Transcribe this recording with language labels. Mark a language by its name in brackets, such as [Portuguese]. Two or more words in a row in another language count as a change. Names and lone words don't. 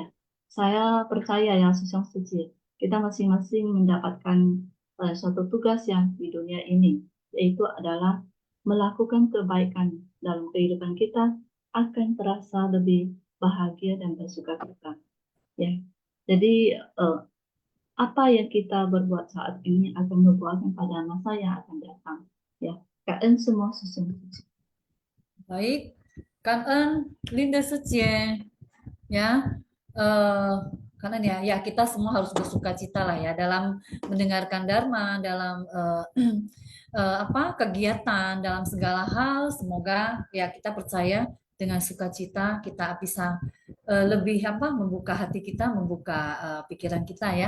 [Indonesian] Saya percaya ya Susyong Suci, kita masing-masing mendapatkan suatu tugas yang di dunia ini, yaitu adalah melakukan kebaikan dalam kehidupan kita akan terasa lebih bahagia dan bersukacita, ya. Jadi apa yang kita berbuat saat ini akan berbuahkan pada masa yang akan datang, ya. Kalian semua Susyong Suci. Baik, [Vietnamese] cảm ơn Linda Sucie, ya. [Indonesian] Karena ya kita semua harus bersukacita lah ya dalam mendengarkan Dharma, dalam kegiatan, dalam segala hal. Semoga ya kita percaya dengan sukacita kita bisa lebih membuka hati kita, membuka pikiran kita ya.